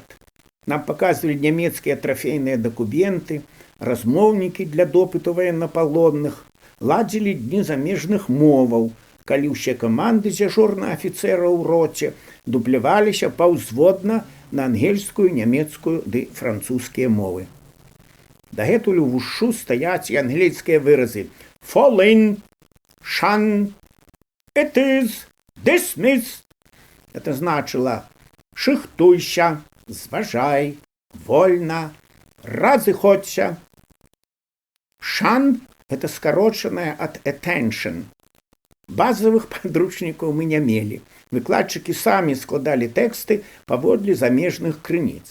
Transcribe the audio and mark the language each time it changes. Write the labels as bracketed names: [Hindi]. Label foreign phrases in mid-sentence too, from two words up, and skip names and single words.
[Belarusian] Нам паказвалі нямецкія трафейныя дакументы, размоўнікі для допыту ваеннапалонных, ладзілі дні замежных моваў, калі ўсе каманды дзяжурных афіцэраў у роце дубляваліся паўзводна на ангельскую, нямецкую ды французскія мовы. Дагэтуль у вушу стаяць і англійскія выразы [English] «fall in», [Belarusian] «shun», «it is», «dismiss». Это значыла «шыхтуйся», «зважай», «вольна», «разыходься». «Shun» – это скарочанае ад «attention». Базавых падручнікаў мы не мелі. Выкладчыкі самі складалі тэксты паводле замежных крыніц.